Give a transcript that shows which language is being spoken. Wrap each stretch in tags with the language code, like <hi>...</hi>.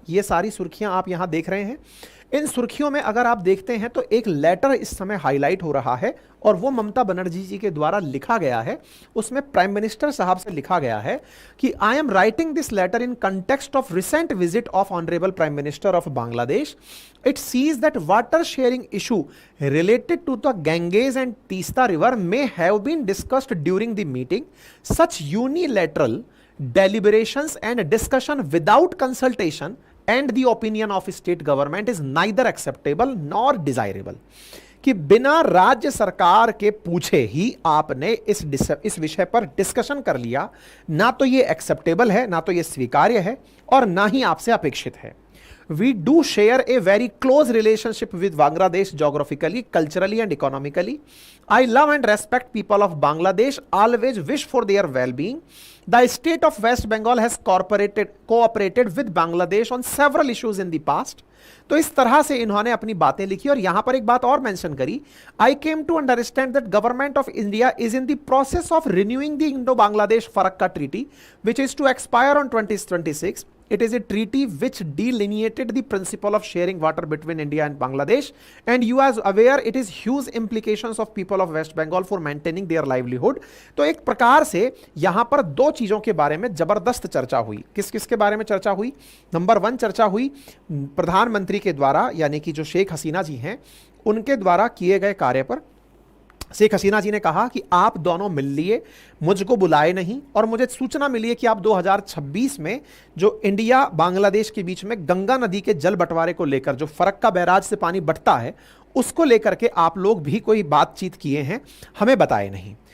<hi>ये सारी सुर्खियां आप यहां देख रहे हैं। इन सुर्खियों में अगर आप देखते हैं तो एक लेटर इस समय हाईलाइट हो रहा है, और वो ममता बनर्जी जी के द्वारा लिखा गया है। उसमें प्राइम मिनिस्टर साहब से लिखा गया है कि</hi> <en>I am writing this letter in context of recent visit of honourable prime minister of Bangladesh. It sees that water sharing issue related to the Ganges and Teesta river may have been discussed during the meeting. Such unilateral deliberations and discussion without consultation and the opinion of state government is neither acceptable nor desirable.</en> <hi>कि बिना राज्य सरकार के पूछे ही आपने इस विषय पर डिस्कशन कर लिया, ना तो ये एक्सेप्टेबल है, ना तो ये स्वीकार्य है, और ना ही आपसे अपेक्षित है।</hi> <en>We do share a very close relationship with Bangladesh geographically, culturally and economically. I love and respect people of Bangladesh, always wish for their well-being. The state of West Bengal has cooperated with Bangladesh on several issues in the past.</en> <hi>तो इस तरह से इन्होंने अपनी बातें लिखी, और यहां पर एक बात और मेंशन करी,</hi> <en>I came to understand that government of India is in the process of renewing the Indo Bangladesh Farakka treaty which is to expire on 2026. It is a treaty which delineated the principle of sharing water between India and Bangladesh, and you as aware it is huge implications of people of West Bengal for maintaining their livelihood.</en> <hi>तो एक प्रकार से यहां पर दो चीजों के बारे में जबरदस्त चर्चा हुई। किस किस के बारे में चर्चा हुई? नंबर 1 चर्चा हुई प्रधानमंत्री के द्वारा, यानी कि जो शेख हसीना जी हैं उनके द्वारा किए गए कार्य पर। शेख हसीना जी ने कहा कि आप दोनों मिल लिए, मुझको बुलाए नहीं, और मुझे सूचना मिली है कि आप 2026 में जो इंडिया बांग्लादेश के बीच में गंगा नदी के जल बंटवारे को लेकर, जो फरक्का बैराज से पानी बटता है, उसको लेकर के आप लोग भी कोई बातचीत किए हैं, हमें बताए नहीं।</hi>